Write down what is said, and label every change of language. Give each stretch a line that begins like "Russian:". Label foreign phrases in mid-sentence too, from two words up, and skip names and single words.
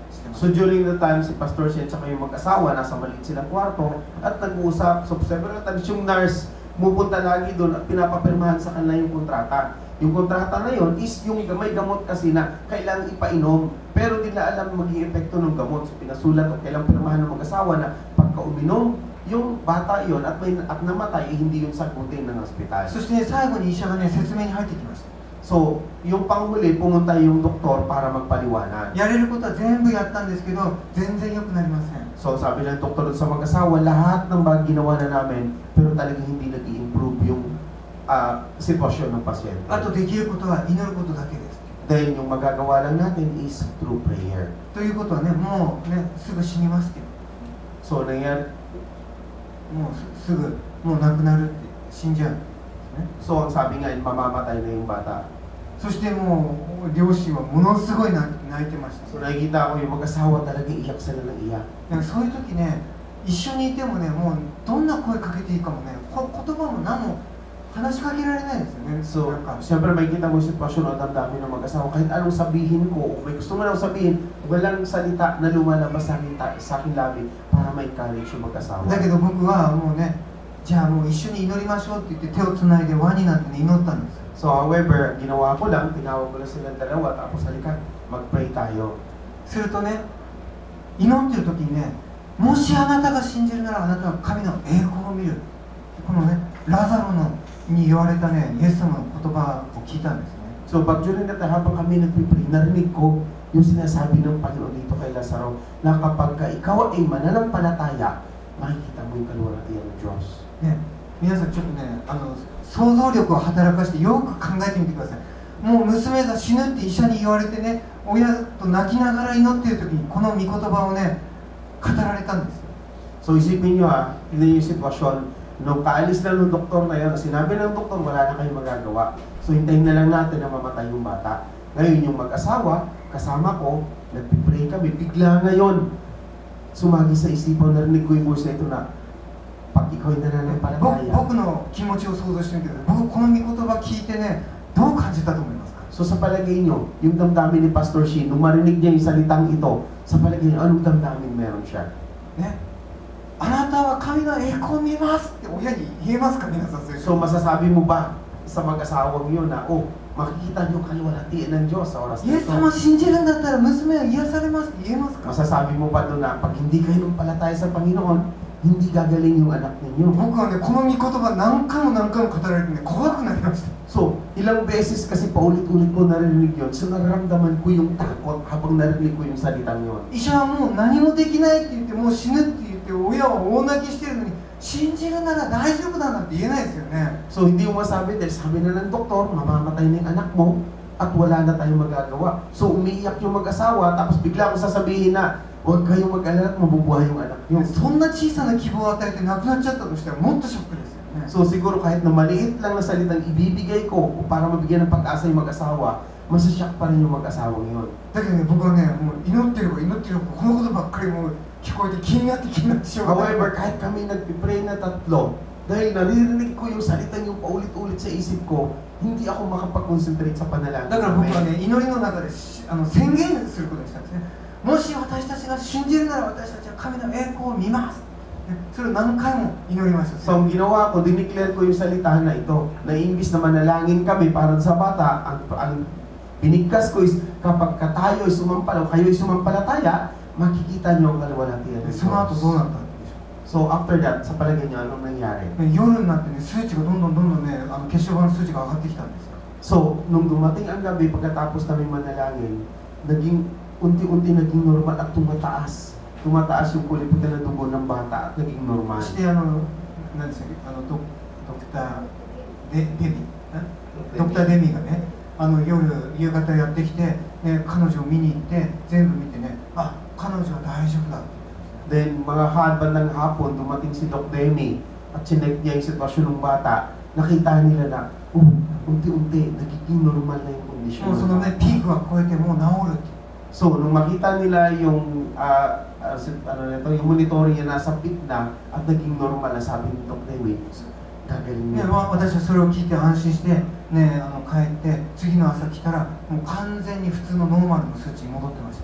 Filipino: So during the time si Pastor Shen at yung mag-asawa, nasa maliit silang kwarto at nag-uusap. So
English: several times
Filipino: yung nurse pupunta lagi doon at pinapapirmahan sa kanila yung kontrata. Yung kontrata na yun is yung may gamot kasi na kailangan ipainom. Pero di na alam maging epekto ng gamot. So pinasulat at kailangan pirmahan ng mag-asawa na pagka uminom yung bata yon at namatay, hindi yung sagutin ng ospital.
Japanese: そしてね、最後に医者がね、説明に入ってきました。
Filipino: So, yung panghuli, pumunta yung doktor para magpaliwanag.
Japanese: やれることは全部やったんですけど、全然良くなりません。
Filipino: So, sabi ng doktor sa mag-asawa, lahat ng bagay ginawa na namin, pero talagang hindi nag-i-improve yung sitwasyon ng pasyente.
Japanese: あとできることは祈ることだけです。
Filipino: Then, yung magagawa lang natin is
English: through prayer.
Japanese: ということはね、もうね、すぐ死にますって。
Filipino: So, nangyari,
Japanese: もうすぐ、もう亡くなるって、死んじゃうんですね。
Filipino: so, ang sabi nga, mamamatay na yung bata.
Japanese: そしてもう両親はものすごい泣いてました。
Filipino: So, nakikita ko yung mag-asawa talaga iyak sila ng iyak.
Japanese: なんかそういう時ね、一緒にいてもね、もうどんな声かけていいかもね、言葉も何も話しかけられないですよね。
Filipino: So, siyempre makikita mo yung sitwasyon o damdamin ng mag-asawa. Kahit anong sabihin ko, o may gusto mo lang sabihin, walang salita na lumalabas sa aking labi para ma-encourage yung mag-asawa.
Japanese: だけど僕はもうね、じゃあもう一緒に祈りましょうって言って手をつないで輪になって、ね、祈ったんです。
Filipino: So, however, ginawa ko lang, tinawag ko lang silang dalawa, tapos halika, mag-pray tayo.
Japanese: するとね、祈ってる時にね、もしあなたが信じるならあなたは神の栄光を見る。このね、ラザロに言われたね、イエス様の言葉を聞いたんですね。
Filipino: So, pag
English: during that time,
Filipino: habang kami nag-pray, narinig ko yung sinasabi ng Panginoon dito kay Lazaro, na kapag ikaw ay mananampalataya, makikita mo yung kaluwalhatian ng Diyos.
Japanese: ね、皆さんちょっとね、想像力を働かしてよく考えてみてください。もう娘が死ぬって医者に言われてね、親と泣きながら祈っている時にこの御言葉をね、語られたんですよ。
Filipino: So, isipin nyo hindi yung sitwasyon, nung kaalis na ng doktor na yun, sinabi ng doktor, wala na kayong magagawa. So, hintayin na lang natin na mamatay yung bata. Ngayon, yung mag-asawa, kasama ko, nagpipray kami, bigla ngayon, sumagi sa isipan, narinig ko yung voice na ito na, pag ikaw ay nananampalataya.
Japanese: 僕の気持ちを想像してみてください。僕この御言葉聞いてね、どう感じたと思いますか？
Filipino: So sa palagay nyo, yung damdamin ni Pastor Shin, nung marinig niya yung salitang ito, sa palagay nyo, anong damdamin meron siya?
Japanese: ね、あなたは神の栄光を見ますって親に言えますか皆さん。
Filipino: So masasabi mo ba sa mag-asawang yun na, oh, makikita nyo kaluwalhatian ng Diyos sa oras
Japanese: イエス様
Filipino: nito?
Japanese: 信じるんだったら娘は癒されますって言えますか？
Filipino: Masasabi mo pa doon na, pag hindi kayo numpalataya sa Panginoon, hindi gagaling yung anak ninyo.
Japanese: 僕はね、この御言葉何回も何回も語られてね、怖くなりました。
Filipino: So, ilang beses kasi paulit-ulit ko narinig yun, so nararamdaman ko yung takot habang narinig ko yung salitang yun.
Japanese: 医者はもう何もできないって言って、もう死ぬって言って、親は大泣きしてるのに、信じるなら大丈夫だなんて言えないですよね。
Filipino: So, hindi mo masabi dahil sabi na ng doktor, mamamatay na yung anak mo at wala na tayong magagawa. So, umiiyak yung mag-asawa, tapos bigla ko sasabihin na, huwag kayong mag-alala at mabubuhay yung anak nyo.
Japanese: そんな小さな希望を与えて亡くなっちゃったとしたらもっとショックですよね。
Filipino: So, siguro kahit na maliit lang na salitang ibibigay ko para mabigyan ng pag-asa yung mag-asawa, masasyak pa rin yung mag-asawang yun.
Japanese: だけどね、僕はね、もう祈ってれば祈ってればこのことばっかりもう聞こえて気になってしょうがない。
Filipino: However, kahit kami nagpipray na tatlo, dahil naririnig ko yung salita niyo paulit-ulit sa isip ko, hindi ako makapag-concentrate sa panalangin.
Japanese: だから僕はね、祈りの中で宣言することにしたんですね。もし私たちが信じるなら私たちは神の栄光を見ます。それを何回も祈りました。
Filipino: So, ang ginawa ko, dineclare ko yung salita na ito, na imbis na manalangin kami para sa bata, ang binigkas ko is kapag tayo ay sumampala o kayo ay sumampalataya, makikita niyo ang kaluwalhatian ng
Japanese: その後
Filipino: Diyos.
Japanese: どうなったんでしょ
English: So, after that,
Filipino: sa palagay niyo, anong nangyari?
Japanese: う。夜になってね、数値がどんどんね、血小板の数値が上がってきたんですよ。
Filipino: So, nung dumating ang gabi, pagkatapos namin manalangin, unti-unti naging normal at tumataas. Tumataas yung kuliputan ng dugo ng bata at naging normal.
Japanese: そして何でしたっけ、ドクターデミがね、夕方やってきて、ね、彼女を見に行って全部見てね、あ、彼女は大丈夫だって言ってるんです。
Filipino: Then, mga bandang hapon, dumating si Doc Demi at chinek niya yung sitwasyon ng bata. Nakita nila na, unti-unti, nagiging normal na yung kondisyon.
Japanese: もうそのね、ピークは超えてもう治るって。
Filipino: So, nung makita nila yung yung monitoring niya nasa peak na at naging normal na, sabi ni Doc Demi, gagaling
Japanese: ね、
Filipino: niya.
Japanese: 私はそれを聞いて安心して、ね、帰って次の朝来たらもう完全に普通のノーマルの数値に戻ってました。